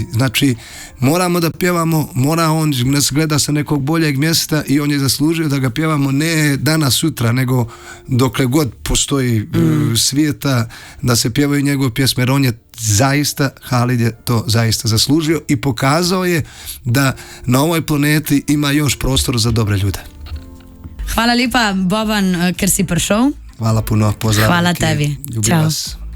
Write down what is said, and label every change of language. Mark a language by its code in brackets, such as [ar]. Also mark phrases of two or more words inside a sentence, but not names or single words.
[sr] Znači moramo da pjevamo, on nas gleda sa nekog boljeg mjesta i on je zaslužio da ga pjevamo ne danas sutra, nego dokle god postoji svijeta da se pjevaju njegove pjesme, jer on je zaista, Halid je to zaista zaslužio i pokazao je da na ovoj planeti ima još prostor za dobre ljude. [sl] Hvala lepa, Boban, ker si prišel. [sr] Hvala puno, pozdrav. [sl] Hvala tebi. [sr] Ljubim vas.